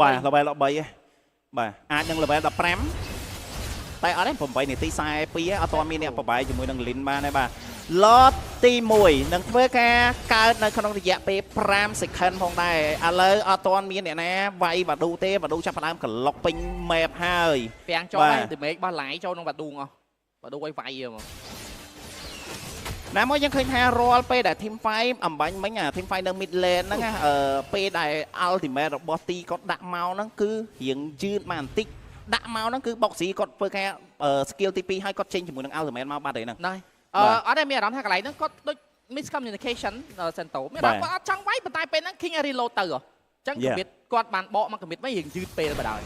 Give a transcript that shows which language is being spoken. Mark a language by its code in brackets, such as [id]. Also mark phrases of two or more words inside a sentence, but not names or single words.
[km] បាទ level 13បាទអាចនឹង level 15តែអត់ទេ8នាទី42អត់ទាន់មានអ្នកបបាយជាមួយនឹង Lin បានទេបាទ lot ទី1នឹងធ្វើការកើតនៅក្នុងរយៈពេល5 second ផងដែរឥឡូវអត់ទាន់មានអ្នកណាវាយបាឌូទេបាឌូចាប់ផ្ដើមក្លុកពេញ map ហើយ ពាំងចូលហើយ damage របស់ Lai ចូលក្នុងបាឌូអស់បាឌូឲ្យវាយមក ណាមកយើងឃើញថារាល់ពេលដែល [en] team fight [km] អំបញ្ញមិញអា [en] team fight [km] នៅ [en] mid lane [km] ហ្នឹងពេលដែល ultimate របស់ទីគាត់ដាក់មកហ្នឹងគឺរៀងយឺតមកបន្តិចដាក់មកហ្នឹងគឺ boxy គាត់ធ្វើការ skill ទី2ហើយគាត់ចេញជាមួយនឹង ultimate មកបាត់ហើយហ្នឹង អត់ទេមានអារម្មណ៍ថាកន្លែងហ្នឹងគាត់ដូច miscommunication Sento មានអារម្មណ៍គាត់អត់ចង់វាយប៉ុន្តែពេលហ្នឹង King reload ទៅអញ្ចឹងcommit គាត់បានបកមក commit វិញរៀងយឺតពេលបណ្ដោយ